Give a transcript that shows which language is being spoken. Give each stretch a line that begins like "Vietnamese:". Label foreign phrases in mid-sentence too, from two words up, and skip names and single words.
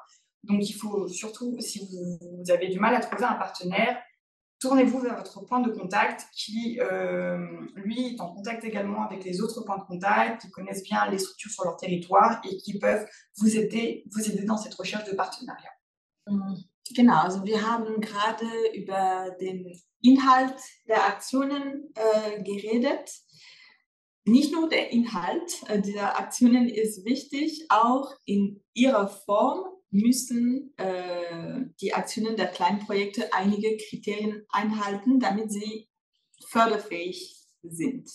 French: Donc, il faut surtout, si vous avez du mal à trouver un partenaire, tournez-vous vers votre point de contact qui, lui, est en contact également avec les autres points de contact, qui connaissent bien les structures sur leur territoire et qui peuvent vous aider dans cette recherche de partenariat.
German: Genau, also wir haben gerade über den Inhalt der Aktionen geredet. Nicht nur der Inhalt dieser Aktionen ist wichtig, auch in ihrer Form müssen die Aktionen der Kleinprojekte einige Kriterien einhalten, damit sie förderfähig sind.